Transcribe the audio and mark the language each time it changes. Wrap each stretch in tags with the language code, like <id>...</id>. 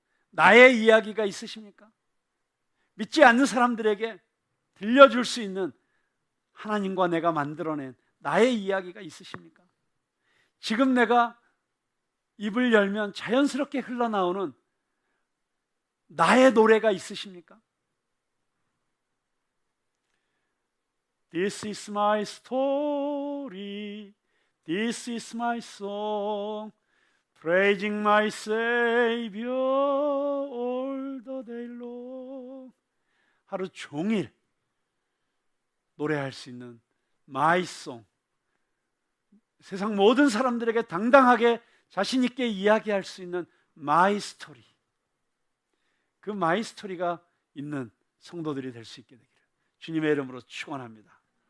<ko>나의 이야기가 있으십니까? 믿지 않는 사람들에게 들려줄 수 있는 하나님과 내가 만들어낸 나의 이야기가 있으십니까? 지금 내가 입을 열면 자연스럽게 흘러나오는 나의 노래가 있으십니까?</ko> <en>This is my story, this is my song, praising my Savior all the day long.</en> <ko>하루 종일 노래할 수 있는</ko> <en>my song,</en> <ko>세상 모든 사람들에게 당당하게 자신 있게 이야기할 수 있는</ko> <en>my story,</en> <ko>그 my story가 있는 성도들이 될 수 있게 되기를 주님의 이름으로 축원합니다.</ko>